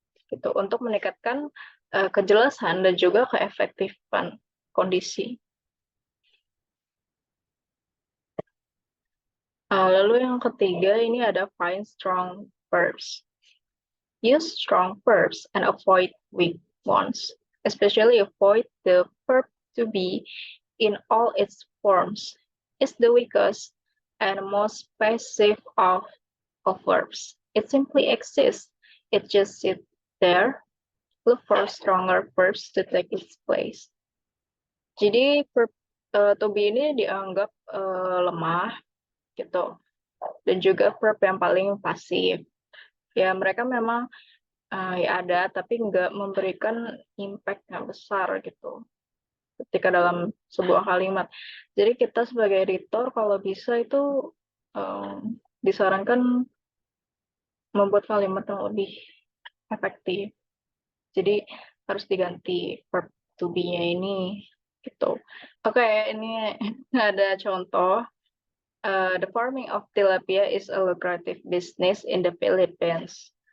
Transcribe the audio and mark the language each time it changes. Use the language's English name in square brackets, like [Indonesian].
[Indonesian] Gitu, untuk meningkatkan kejelasan dan juga keefektifan kondisi. Lalu yang ketiga ini ada [English] find strong verbs. Use strong verbs and avoid weak ones. Especially avoid the verb to be in all its forms. It's the weakest and most passive of verbs. It simply exists. It just sits there. Look for stronger verbs to take its place. [Indonesian] Jadi verb to be ini dianggap lemah gitu, dan juga verb yang paling pasif. Ya mereka memang ya ada, tapi nggak memberikan impact yang besar gitu ketika dalam sebuah kalimat. Jadi kita sebagai editor kalau bisa itu disarankan membuat kalimat yang lebih efektif. Jadi harus diganti verb to be-nya ini gitu. Oke, ini ada contoh. [English] The farming of tilapia is a lucrative business in the Philippines.